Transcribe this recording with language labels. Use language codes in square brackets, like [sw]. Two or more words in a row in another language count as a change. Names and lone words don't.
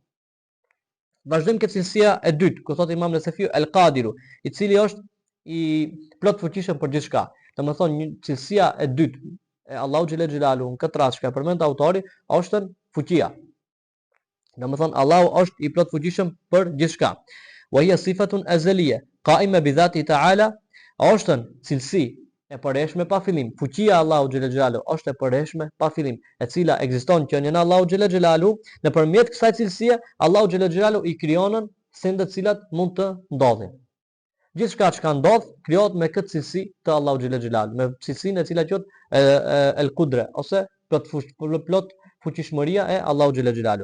[sq] Vazhdojmë këtë cilësia e dytë, ku thotë Imam Nesefiu El Qadiru, i cili është i plot fuqishëm për gjithçka. Domethënë cilësia e dytë e Allahu [ar] جل جلاله [sq] në këtë rast që përmend autori është fuqia. Domethënë Allahu është i plot fuqishëm për gjithçka. [ar] وهي صفة أزلية قائمة بذاته تعالى, [sq] është cilësi e përhershme pa fillim. Fuqia e Allahu [ar] جل جلاله [sq] është e përhershme pa fillim, e cila ekziston që në Allahu [ar] جل جلاله, [sq] nëpërmjet kësaj cilësie Allahu [ar] جل جلاله [sq] i krijon sendet të cilat mund të ndodhin. Gjithçka që ndodh krijohet me këtë cilësi të Allahu [ar] جل جلاله, [sq] me cilësinë e cila quhet [ar] القدرة [sq] ose plot fuqishmëria e Allahu [ar] جل جلاله.